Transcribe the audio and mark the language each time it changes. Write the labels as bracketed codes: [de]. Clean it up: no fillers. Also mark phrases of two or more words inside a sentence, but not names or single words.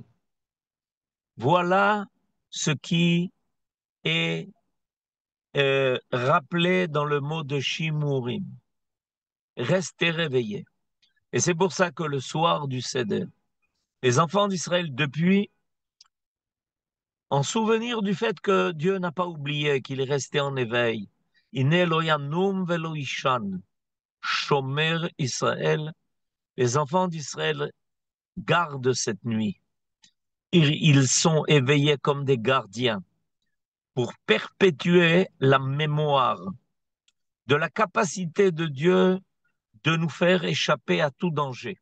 [fr] Voilà ce qui est rappelé dans le mot de Shimurim. Restez réveillés. Et c'est pour ça que le soir du Seder, les enfants d'Israël, depuis, en souvenir du fait que Dieu n'a pas oublié qu'il est resté en éveil, [he] הנה לא ינום ולא יישן, שומר ישראל, [fr] les enfants d'Israël gardent cette nuit. Ils sont éveillés comme des gardiens pour perpétuer la mémoire de la capacité de Dieu de nous faire échapper à tout danger.